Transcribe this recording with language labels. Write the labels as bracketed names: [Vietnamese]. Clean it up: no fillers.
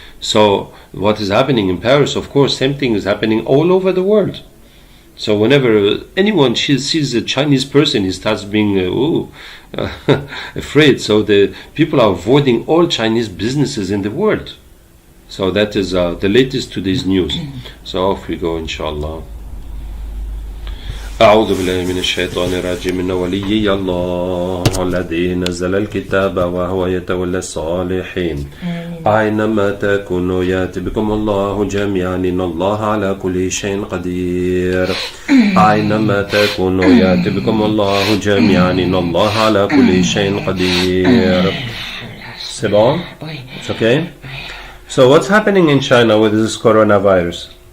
[English] So what is happening in Paris, of course, same thing is happening all over the world. So whenever anyone sees a Chinese person, he starts being afraid. So the people are avoiding all Chinese businesses in the world. So that is the latest today's news. So off we go, inshallah. [Arabic] أعوذ بالله من الشيطان الرجيم إن وليي الله الذي نزل الكتاب وهو يتولى الصالحين أينما تكونوا يأتي بكم الله جميعا إن الله على كل شيء قدير أينما تكونوا يأتي بكم الله جميعا إن الله على كل شيء قدير. [French] C'est bon? [English] It's okay? So what's happening in China with this coronavirus?